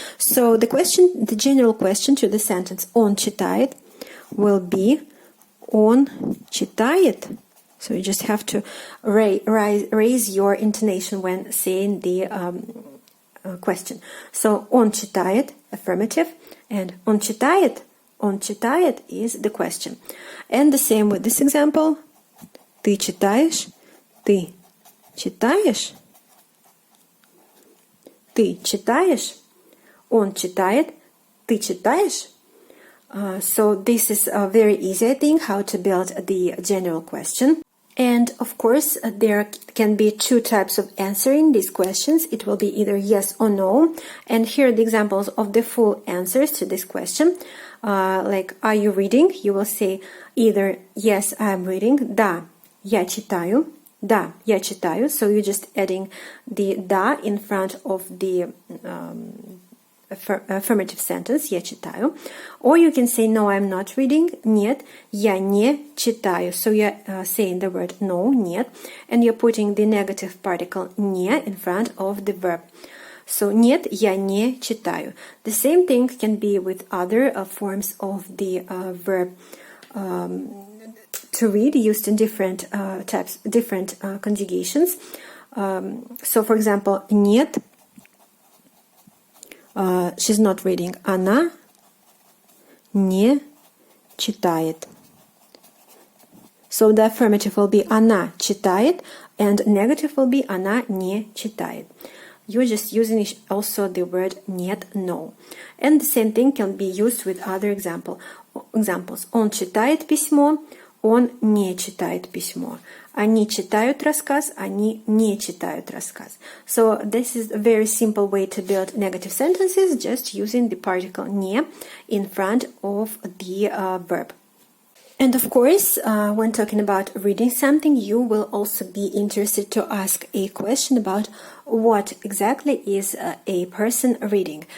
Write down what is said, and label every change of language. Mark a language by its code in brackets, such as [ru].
[en] So the general question to the sentence [ru] он читает [en] will be он читает. So you just have to raise your intonation when saying the question. So [ru] он читает, [en] affirmative, and он читает is the question. And the same with this example. [ru] Ты читаешь, ты читаешь, ты читаешь, он читает, ты читаешь. [en] So this is very easy, I think, how to build the general question. And of course, there can be two types of answering these questions. It will be either yes or no. And here are the examples of the full answers to this question. Like, are you reading? You will say either yes, I'm reading. [ru] Да, я читаю. Да, я читаю. [en] So you're just adding the [ru] да [en] in front of the affirmative sentence, [ru] я читаю. [en] Or you can say, no, I'm not reading. [ru] Нет, я не читаю. [en] So you're saying the word no, [ru] нет, [en] and you're putting the negative particle [ru] не [en] in front of the verb. [ru] So нет, я не читаю. [en] The same thing can be with other forms of the verb to read, used in different types, different conjugations. So, for example, [ru] нет, [en] she's not reading. [ru] Она не читает. [en] So the affirmative will be [ru] она читает, [en] and negative will be [ru] она не читает. [en] You're just using also the word [ru] нет, [en] no. And the same thing can be used with other examples. [ru] Он читает письмо, он не читает письмо. Они читают рассказ, они не читают рассказ. [en] So this is a very simple way to build negative sentences, just using the particle [ru] не [en] in front of the verb. And of course, when talking about reading something, you will also be interested to ask a question about what exactly is a person reading.